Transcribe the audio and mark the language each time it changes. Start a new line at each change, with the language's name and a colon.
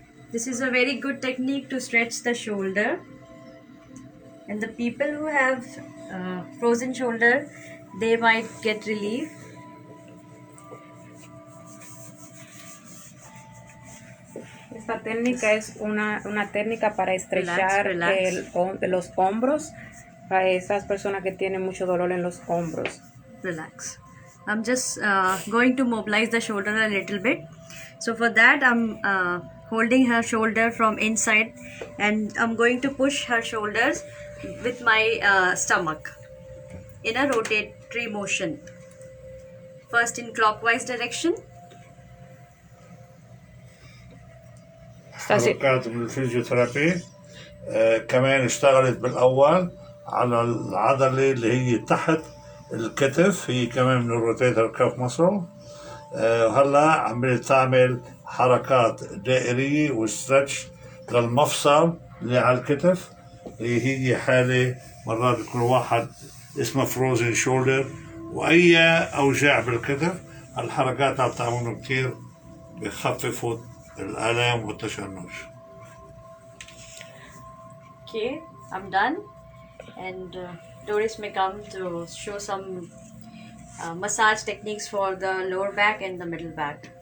English: This is a very good technique to stretch the shoulder, and the people who have frozen shoulder, they might get relief.
Spanish: Esta técnica es una técnica para estrechar
English: Relax.
Spanish: los hombros para esas personas que tienen mucho dolor en los hombros.
English: Relax. I'm just going to mobilize the shoulder a little bit. So for that, I'm holding her shoulder from inside, and I'm going to push her shoulders with my stomach in a rotatory motion. First in clockwise direction.
Arabic: حركات من الفيزيوثيرابي كمان اشتغلت بالأول على العضلة اللي هي تحت الكتف، هي كمان من الروتيتر كاف مصل. هلا عم تعمل حركات دائرية وستريتش للمفصل اللي على الكتف، اللي هي حالة مرات يكون واحد اسمه فروزن شولدر، وأي أوجاع بالكتف الحركات عم تعملهم كتير بخففوا الآلام والتشنج.
English: Okay, I'm done, and Doris may come to show some massage techniques for the lower back and the middle back.